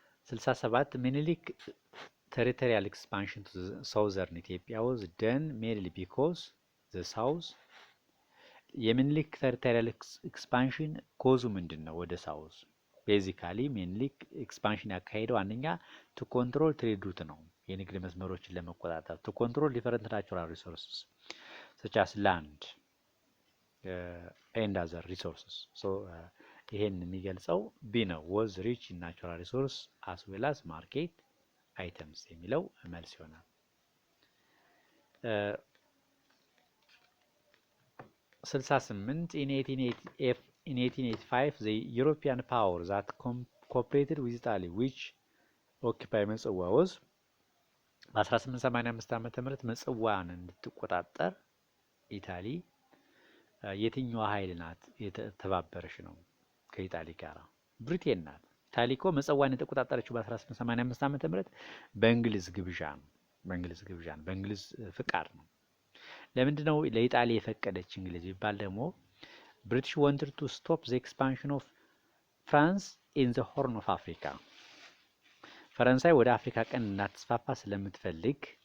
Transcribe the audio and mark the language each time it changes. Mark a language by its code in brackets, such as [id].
[en] 67 ምኒልክ territorial expansion to southern Ethiopia was done mainly because the south [am] የምኒልክ territorial expansion ኮዙ ምንድነው? ወደ ሳውዝ ቤዚካሊ ምኒልክ ኤክስፓንሽን ያካሄደው አንደኛ [en] to control trade route [am] ነው፣ የንግድ መስመሮችን ለመቆጣጠር [en] to control different natural resources such as land and other resources. [am] ይሄን የሚገልጸው ቢ ነው [en] was rich in natural resource as well as market items [am] የሚለው መልስ ይሆናል። [en] 68 in 1885 the European power that cooperated with Italy which occupy Metsowa was [am] በ1885 ዓመተ ምህረት ምጽዋን እንድትቆጣጠር ኢታሊ የትኛዋ ኃይል ናት የተባበረች ነው ከኢጣሊ ጋር? ብሪቴን ናት። ኢታሊ እኮ ምጽዋን የተቆጣጠረችው በ1885 ዓመተ ምህረት በእንግሊዝ ግብዣ ነው። በእንግሊዝ ፍቃድ ነው። ለምንድን ነው ለኢጣሊ የፈቀደች እንግሊዝ ቢባል ደግሞ ብሪቲሽ [en] wanted to stop the expansion of France in the Horn of Africa [am] ፈረንሳይ ወደ አፍሪካ ቀንድ እንዳትስፋፋ ስለምትፈልግ